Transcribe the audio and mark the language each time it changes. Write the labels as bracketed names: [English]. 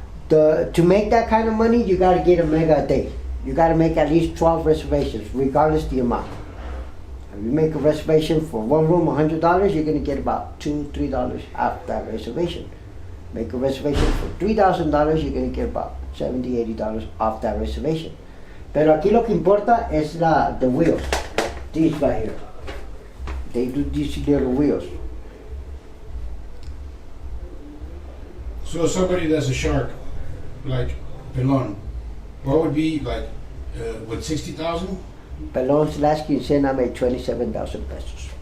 [English] To make that kind of money, you gotta get a mega a day. You gotta make at least 12 reservations, regardless the amount. If you make a reservation for 1 room, $100, you're gonna get about $2-3 off that reservation. Make a reservation for $3,000, you're gonna get about $70-80 off that reservation. [Spanish] Pero aquí lo que importa es [English] the wheels. These right here. They do these little wheels. So somebody that's a shark, like Pelon, what would be like, with 60,000? Pelon's last quincena made 27,000 pesos.